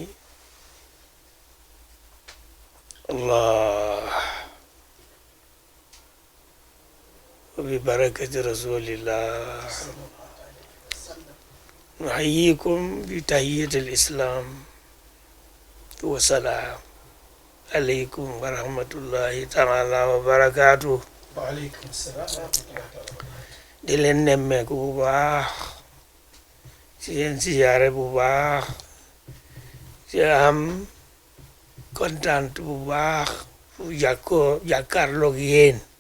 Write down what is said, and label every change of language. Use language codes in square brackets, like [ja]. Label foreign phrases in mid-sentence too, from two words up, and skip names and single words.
[ar] الله وببركة رسول الله نحييكم بتحية الإسلام والسلام عليكم ورحمة الله تعالى وبركاته. وعليكم السلام. [wo] di leen nemmeeku bu baax ci seen siyaare bu baax ci am kontaan bu baax fu jàkkaarloog yéen